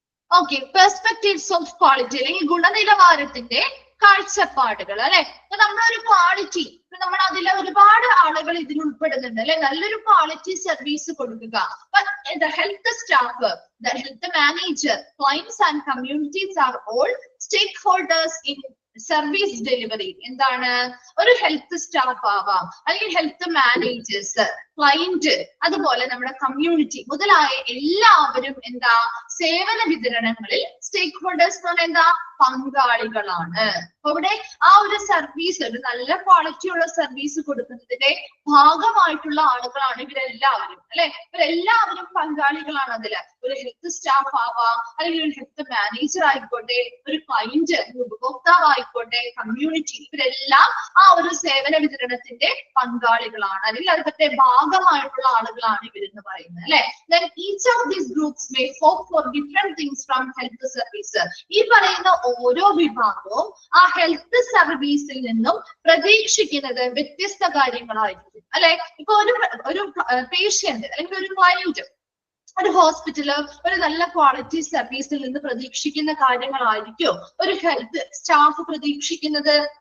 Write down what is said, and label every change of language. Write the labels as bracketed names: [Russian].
[Malayalam] Okay, [English] perspectives of quality [Malayalam] അല്ലെങ്കിൽ ഗുണനിലവാരത്തിന്റെ കാഴ്ചപ്പാടുകൾ അല്ലെ. നമ്മളൊരു ക്വാളിറ്റി, നമ്മൾ അതിൽ ഒരുപാട് ആളുകൾ ഇതിൽ ഉൾപ്പെടുന്നുണ്ട് അല്ലെ. നല്ലൊരു ക്വാളിറ്റി സർവീസ് കൊടുക്കുക. [English] The health staff, the health manager, clients and communities are all stakeholders in service delivery. [Malayalam] എന്താണ്, ഒരു ഹെൽത്ത് സ്റ്റാഫ് ആവാം, അല്ലെങ്കിൽ ഹെൽത്ത് മാനേജേഴ്സ്, ക്ലയന്റ്, അതുപോലെ നമ്മുടെ കമ്മ്യൂണിറ്റി മുതലായ എല്ലാവരും എന്താ, സേവന വിതരണങ്ങളിൽ സ്റ്റേക്ക് ഹോൾഡേഴ്സ് എന്ന് പറഞ്ഞാൽ എന്താ, പങ്കാളികളാണ്. അപ്പൊ ഇവിടെ ആ ഒരു സർവീസ്, ഒരു നല്ല ക്വാളിറ്റി ഉള്ള സർവീസ് കൊടുക്കുന്നതിന്റെ ഭാഗമായിട്ടുള്ള ആളുകളാണ് ഇവരെല്ലാവരും അല്ലെ. ഇവരെല്ലാവരും പങ്കാളികളാണ് അതില്. ഒരു ഹെൽത്ത് സ്റ്റാഫ് ആവാം, അല്ലെങ്കിൽ ഒരു ഹെൽത്ത് മാനേജർ ആയിക്കോട്ടെ, ഒരു ക്ലയന്റ്, ഉപഭോക്താവ് ആയിക്കോട്ടെ, കമ്മ്യൂണിറ്റി, ഇവരെല്ലാം ആ ഒരു സേവന വിതരണത്തിന്റെ പങ്കാളികളാണ്, അല്ലെങ്കിൽ അതിന്റെ ഭാഗമായിട്ടുള്ള ആളുകളാണ് ഇവരെന്ന് പറയുന്നത് അല്ലെ. [English] Then each of these groups may hope for different things from health service. [Malayalam] ഈ പറയുന്ന ഓരോ വിഭാഗവും ആ ഹെൽത്ത് സർവീസിൽ നിന്നും പ്രതീക്ഷിക്കുന്നത് വ്യത്യസ്ത കാര്യങ്ങളായിരിക്കും അല്ലെ. ഇപ്പൊ ഒരു പേഷ്യന്റ് അല്ലെങ്കിൽ ഒരു ക്ലയന്റ് ഒരു ഹോസ്പിറ്റല് ഒരു നല്ല ക്വാളിറ്റി സർവീസിൽ നിന്ന് പ്രതീക്ഷിക്കുന്ന കാര്യങ്ങളായിരിക്കും ഒരു ഹെൽത്ത് സ്റ്റാഫ് പ്രതീക്ഷിക്കുന്നത്?